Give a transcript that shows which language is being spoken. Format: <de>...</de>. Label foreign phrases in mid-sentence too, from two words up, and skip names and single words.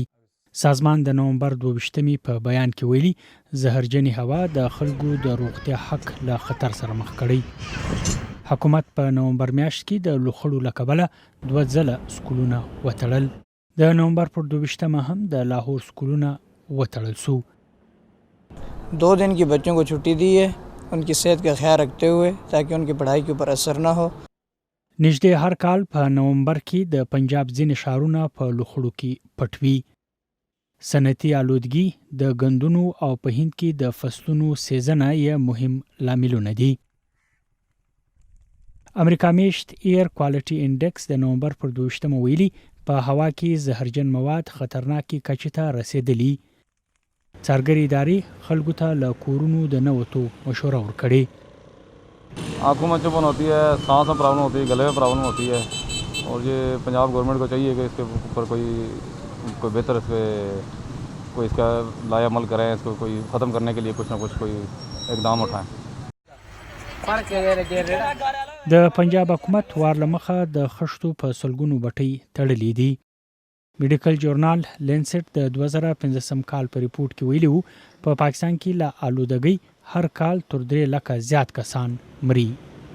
<ps>سازمان د نومبر 22 په بیان کې ویلي زهرجنې هوا د خلکو د روغتیا حق له خطر سره مخ کړی. حکومت په نومبر میاشت کې د لوخړو له کبله 2 ځله سکولونه وتړل. د نومبر پر 22 هم د لاهور سکولونه وتړل شو.</ps> <ur>2 دن کی بچوں کو چھٹی دی ہے ان کی صحت کا خیال رکھتے ہوئے تاکہ ان کی پڑھائی کے اوپر اثر نہ ہو.</ur> <ps>نږدې هرکال په نومبر کې د پنجاب ځینې ښارونه په لوخړو کې پټوي. صنعتي آلودګي د غندونو او په هند کې د فصلونو سیزنه یې مهم لاملونه دي. امریکا میشت ایر کوالټي انډیکس د نومبر پر 22 ویلي په هوا کې زهرجن مواد خطرناکي کچې ته رسیدلي. څارګري ادارې خلکو ته له کورونو د نوتو مشوره ورکړي.</ps> <ur>آنکھوں میں چبھن ہوتی ہے، سانس میں پرابلم ہوتی ہے، گلے میں پرابلم ہوتی ہے اور یہ پنجاب گورنمنٹ کو چاہیے کہ اس کے اوپر کوئی بہتر کوئی اس کا لایامل کریں، اس کو کوئی ختم کرنے کے لیے کچھ نہ کچھ کوئی اقدام اٹھائیں.</ur> <ps>د پنجاب حکومت وارلمخه د خښتو په سلګونو بټۍ تړلې دي.</ps> <en>Medical Journal</en> <ps>لینسټ د 2015 کال په ریپورت کې ویلي په پاکستان کې له آلودګۍ هر کال تر 3 لکه زیات کسان مري.</ps>